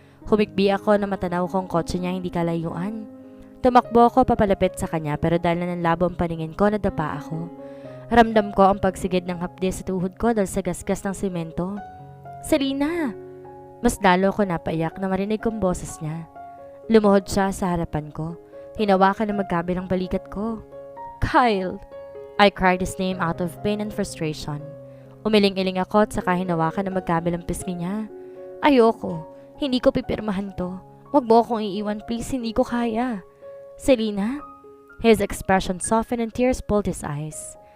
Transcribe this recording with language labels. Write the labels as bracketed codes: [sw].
[tl] Humikbi ako na matanaw kong kotse niya hindi kalayuan. Tumakbo ako papalapit sa kanya pero dahil na nanlabo ang paningin ko, nadapa ako. Ramdam ko ang pagsigid ng hapde sa tuhod ko dahil sa gasgas ng simento. Selena! Mas lalo ko napaiyak na marinig kong boses niya. Lumuhod siya sa harapan ko. Hinawakan na magkabilang balikat ko. Kyle! [en] I cried his name out of pain and frustration. [tl] Umiling-iling ako at saka hinawakan na magkabilang pisngi niya. Ayoko. Hindi ko pipirmahan to. Huwag mo akong iiwan please, hindi ko kaya. Selena? [en] His expression softened and tears pulled his eyes.